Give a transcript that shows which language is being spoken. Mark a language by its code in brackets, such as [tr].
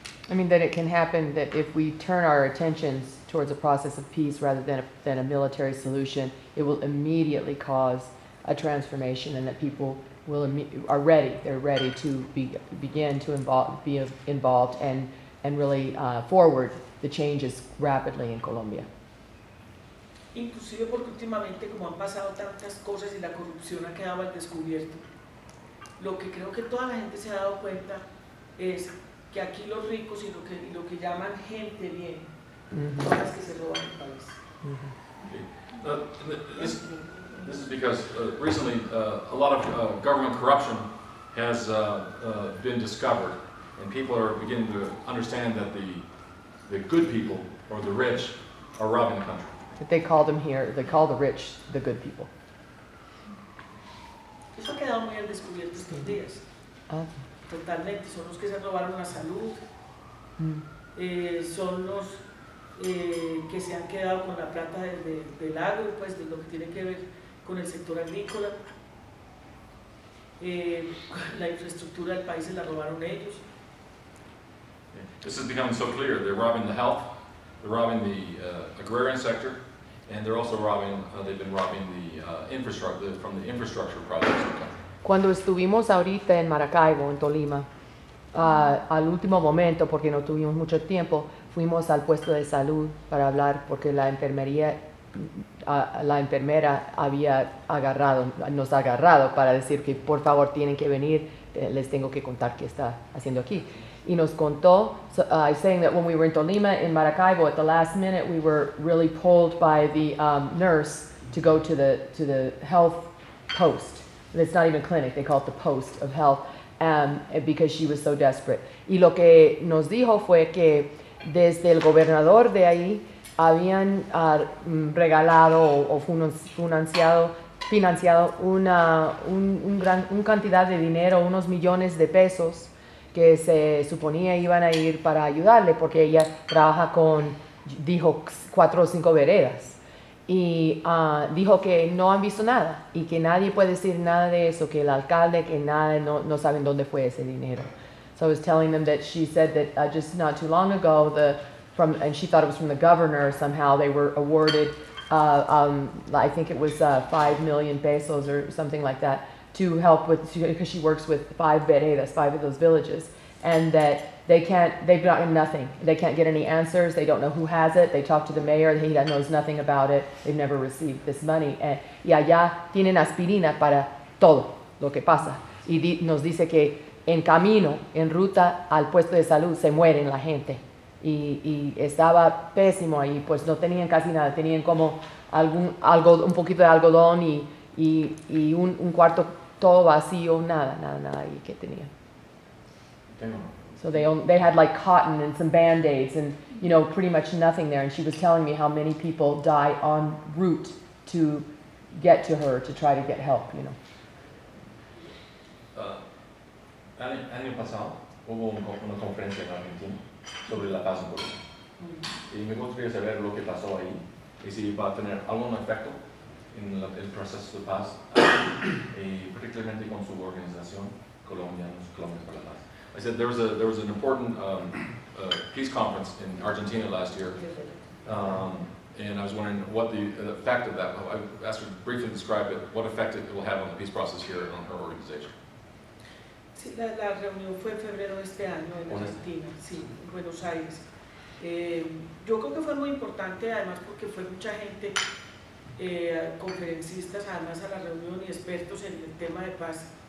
[en] I mean, that it can happen that if we turn our attentions towards a process of peace rather than a military solution, it will immediately cause a transformation, and that people are ready. They're ready to begin to be involved and really forward the changes rapidly in Colombia. [es] Inclusive porque últimamente, como han pasado tantas cosas y la corrupción ha quedado al descubierto, lo que creo que toda la gente se ha dado cuenta es que aquí los ricos y lo que llaman gente bien son las que se roban el país. [en] This is because recently a lot of government corruption has been discovered, and people are beginning to understand that the good people or the rich are robbing the country. They call them here, they call the rich the good people. [es] Eso ha quedado muy al descubierto estos días. Totalmente, son los que se robaron la salud, son los que se han quedado con la plata del agro, pues de lo que tiene que ver con el sector agrícola. La infraestructura del país se la robaron ellos. [en] This is becoming so clear. They're robbing the health, they're robbing the agrarian sector, and they're also robbing, they've been robbing the infrastructure, from the infrastructure projects in the country. [es] Cuando estuvimos ahorita en Maracaibo, en Tolima, al último momento, porque no tuvimos mucho tiempo, fuimos al puesto de salud para hablar, porque la enfermera nos ha agarrado para decir que por favor tienen que venir, les tengo que contar qué está haciendo aquí. Y nos contó, [en] saying that when we were in Tolima, in Maracaibo, at the last minute, we were really pulled by the nurse to go to the health post. It's not even clinic, they call it the post of health, because she was so desperate. [es] Y lo que nos dijo fue que desde el gobernador de ahí habían regalado o financiado una cantidad de dinero, unos millones de pesos, que se suponía iban a ir para ayudarle, porque ella trabaja dijo 4 o 5 veredas. Y dijo que no han visto nada y que nadie puede decir nada de eso, que el alcalde, que nada, no saben dónde fue ese dinero. [en] So I was telling them that she said that just not too long ago, and she thought it was from the governor somehow, they were awarded, I think it was 5 million pesos or something like that, to help with, because she works with 5 veredas, 5 of those villages, and that they've gotten nothing. They can't get any answers. They don't know who has it. They talk to the mayor. He knows nothing about it. They've never received this money. [es] Y allá tienen aspirina para todo lo que pasa. Y nos dice que en camino, en ruta al puesto de salud, se mueren la gente. Y estaba pésimo ahí, pues no tenían casi nada. Tenían como un poquito de algodón y un cuarto todo vacío, nada ahí que tenían. [en] So they had like cotton and some Band-Aids and, pretty much nothing there. And she was telling me how many people die en route to get to her to try to get help, [es] Año pasado hubo una conferencia en Argentina sobre la paz en Colombia. Y me gustaría saber lo que pasó ahí y si va a tener algún efecto en el proceso de paz, y particularmente con su organización Colombianos para la Paz. [en] I said there was an important peace conference in Argentina last year, and I was wondering what the effect of that. I asked her to briefly describe it, what effect it will have on the peace process here on her organization. [es] Sí, la reunión fue en febrero de este año en Argentina, sí, en Buenos Aires. Yo creo que fue muy importante, además porque fue mucha gente conferencistas además a la reunión y expertos en el tema de paz.